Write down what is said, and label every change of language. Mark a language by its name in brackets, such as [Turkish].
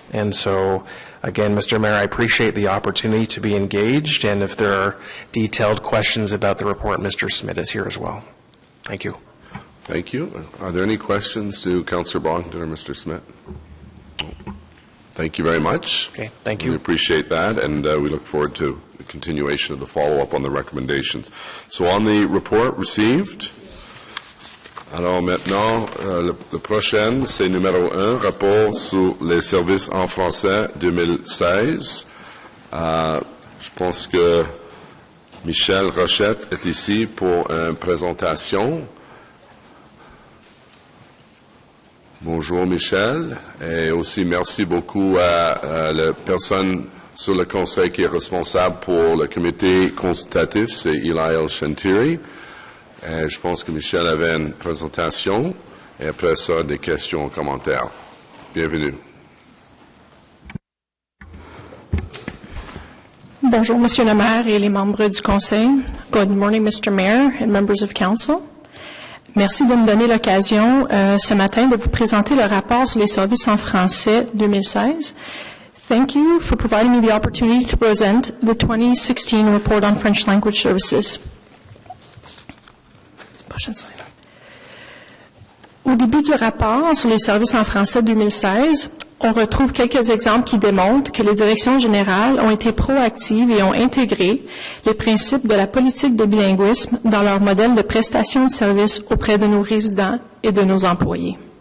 [English] And so, again, Mr. Mayor, I appreciate the opportunity to be engaged, and if there are detailed questions about the report, Mr. Smith is here as well. Thank you. Thank you. Are there any questions to Councillor Bonkton or Mr. Smith? Thank you very much. Okay, thank you. We appreciate that, and we look forward to the continuation of the follow-up on the recommendations. So on the report received, [French] alors maintenant, le prochain, c'est numéro 1, rapport sur les services en français 2016. Je pense que Michel Rochette est ici pour une présentation. Bonjour Michel, et aussi merci beaucoup à la personne sur le conseil qui est responsable pour le comité consultatif, c'est Eli Shantiri. Et je pense que Michel avait une présentation, et après ça, des questions, commentaires. Bienvenue. Bonjour Monsieur le maire et les membres du conseil. [English] Good morning Mr. Mayor and members of council. [French] Merci de me donner l'occasion ce matin de vous présenter le rapport sur les services en français 2016. [English] Thank you for providing me the opportunity to present the 2016 report on French language services. [French] Prochaine slide. Au début du rapport sur les services en français 2016, on retrouve quelques exemples qui démontrent que les directions générales ont été proactives et ont intégré les principes de la politique de bilinguisme dans leur modèle de prestation de services auprès de nos résidents et de nos employés.